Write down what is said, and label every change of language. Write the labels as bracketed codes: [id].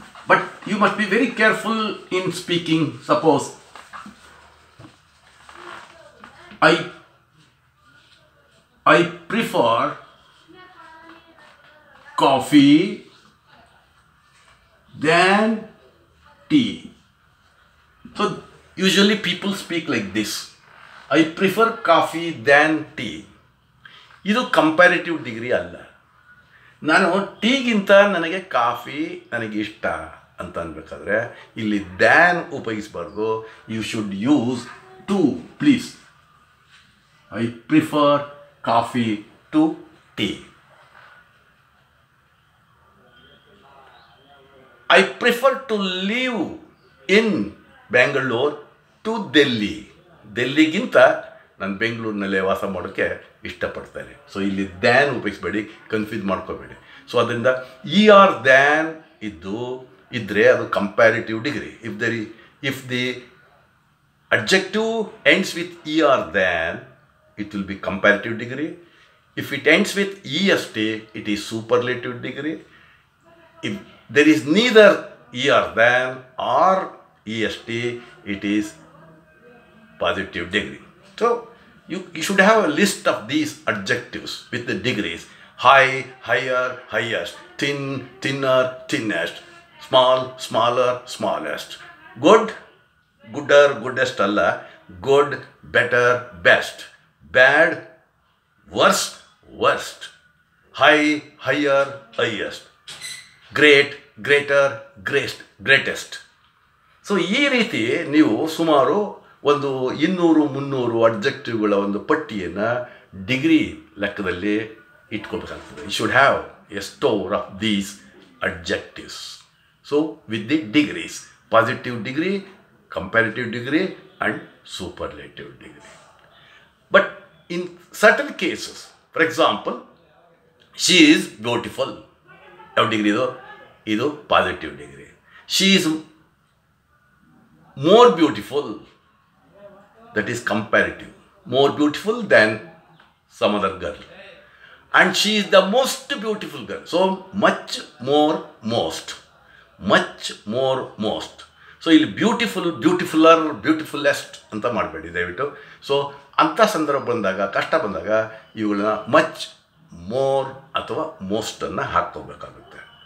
[en] But you must be very careful in speaking. Suppose I prefer coffee than tea. So usually people speak like this. I prefer coffee than tea. [kn] ಇದು comparative degree ಅಲ್ಲ. ನಾನು ಟೀಗಿಂತ ನನಗೆ coffee ನನಗೆ ಇಷ್ಟ ಅಂತ ಅನ್ಬೇಕಾದ್ರೆ ಇಲ್ಲಿ than ಉಪಯೋಗಿಸಬಾರ್ದು. [en] You should use to, please. I prefer coffee to tea. I prefer to live in Bangalore to Delhi. [kn] ಡೆಲ್ಲಿಗಿಂತ ನಾನು ಬೆಂಗಳೂರಿನಲ್ಲೇ ವಾಸ ಮಾಡೋಕ್ಕೆ ಇಷ್ಟಪಡ್ತೇನೆ. ಸೊ ಇಲ್ಲಿ ದ್ಯಾನ್ ಉಪಯೋಗಿಸ್ಬೇಡಿ, ಕನ್ಫ್ಯೂಸ್ ಮಾಡ್ಕೋಬೇಡಿ. ಸೊ ಅದರಿಂದ er ದ್ಯಾನ್ ಇದ್ದರೆ ಅದು comparative degree. [en] If the adjective ends with er than, it will be comparative degree. If it ends with est, it is superlative degree. If there is neither er than or est, it is positive degree. So you should have a list of these adjectives with the degrees: high, higher, highest; thin, thinner, thinnest; small, smaller, smallest; good, gooder, goodest alla; good, better, best; bad, worst, worst; high, higher, highest; great, greater, greatest. [kn] So ಈ ರೀತಿ ನೀವು ಸುಮಾರು ಒಂದು 200-300 ಅಡ್ಜೆಕ್ಟಿವ್ಗಳ ಒಂದು ಪಟ್ಟಿಯನ್ನು degree ಲೆಕ್ಕದಲ್ಲಿ ಇಟ್ಕೋಬೇಕಾಗ್ತದೆ. [en] You should have a store of these adjectives. So with the degrees: positive degree, comparative degree and superlative degree. But in certain cases, for example, she is beautiful. [kn] ಯಾವ degree ಇದು positive degree. [en] She is more beautiful, that is comparative. More beautiful than some other girl. And she is the most beautiful girl. So much more, most. Much more, most. [kn] So ಇಲ್ಲಿ beautiful, ಬ್ಯೂಟಿಫುಲ್ಲರ್, ಬ್ಯೂಟಿಫುಲ್ಲೆಸ್ಟ್ ಅಂತ ಮಾಡಬೇಡಿ ದಯವಿಟ್ಟು. So ಅಂಥ ಸಂದರ್ಭ ಬಂದಾಗ, ಕಷ್ಟ ಬಂದಾಗ ಇವುಗಳನ್ನ ಮಚ್, ಮೋರ್ ಅಥವಾ ಮೋಸ್ಟನ್ನು ಹಾಕ್ಕೋಬೇಕಾಗುತ್ತೆ.